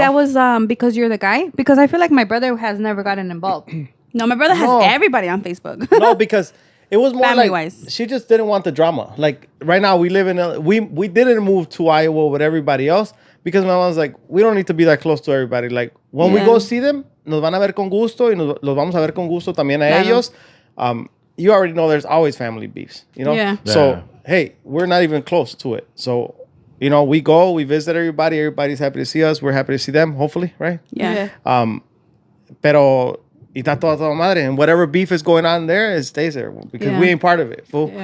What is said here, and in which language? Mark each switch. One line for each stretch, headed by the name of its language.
English: that was because you're the guy? Because I feel like my brother has never gotten involved. No, my brother has No. everybody on Facebook. No, because it was more like Family-wise. she just didn't want the drama. Like, right now we live in we didn't move to Iowa with everybody else because my mom was like, we don't need to be that close to everybody. Like, when we go see them,
Spanish: nos van a ver con gusto y los vamos a ver con gusto también a ellos.
English: You already know there's always family beefs, you know? Yeah. So, hey, we're not even close to it. So, you know, we go, we visit everybody. Everybody's happy to see us. We're happy to see them, hopefully, right? Yeah.
Spanish: Pero y está toda madre,
English: and whatever beef is going on there, it stays there because we ain't part of it, fool.